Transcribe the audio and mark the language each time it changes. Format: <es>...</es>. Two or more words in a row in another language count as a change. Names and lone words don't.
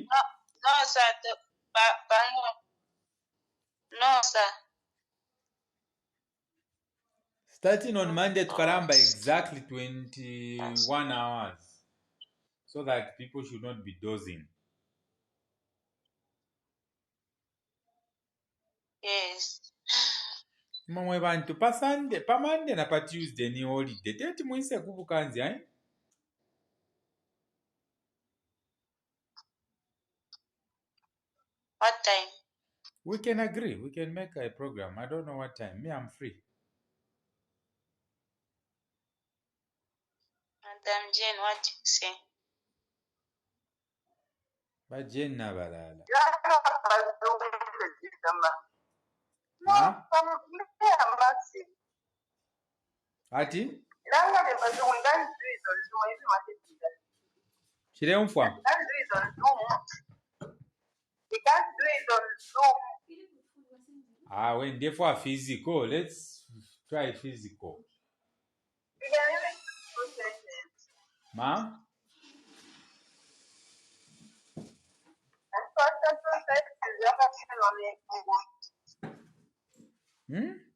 <en>No, sir. No, sir. Starting on Monday to Karamba, exactly 21 hours, so that people should not be dozing. Yes.</en> <bem>Mamwe bantu pa Sunday, pa Monday na pa Tuesday ni holiday. Teti muise kubukanzi, eh?</bem> <en>What time? We can agree. We can make a program. I don't know what time. Me, I'm free. Madam Jane, what do you say? But Jane Nabalala. Huh?</en> <bem>Ati? Chiremfwa.</bem> <en>When they for physical, let's try physical. Ma? Hmm?</en>